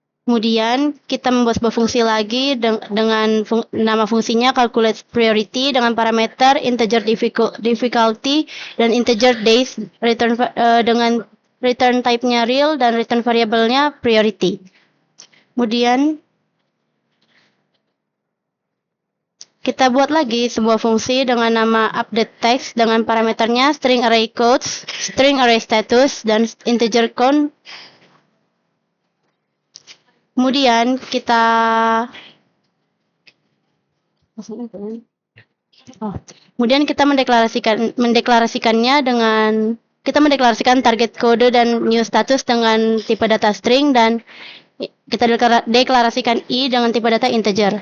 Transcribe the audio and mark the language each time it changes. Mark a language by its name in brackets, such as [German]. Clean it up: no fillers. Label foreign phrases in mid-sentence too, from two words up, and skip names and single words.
[Indonesian] Kemudian kita membuat sebuah fungsi lagi dengan nama fungsinya [English] calculate priority [Indonesian] dengan parameter [English] integer difficulty [Indonesian] dan [English] integer days [Indonesian] dengan [English] return type-nya [Indonesian] real dan [English] return variable-nya [Indonesian] priority. Kemudian kita buat lagi sebuah fungsi dengan nama [English] update text [Indonesian] dengan parameternya [English] string array codes, string array status, [Indonesian] dan [English] integer count. [Indonesian] Kemudian kita mendeklarasikannya dengan kita mendeklarasikan target kode dan [English] new status [Indonesian] dengan tipe data string dan kita deklarasikan i dengan tipe data integer.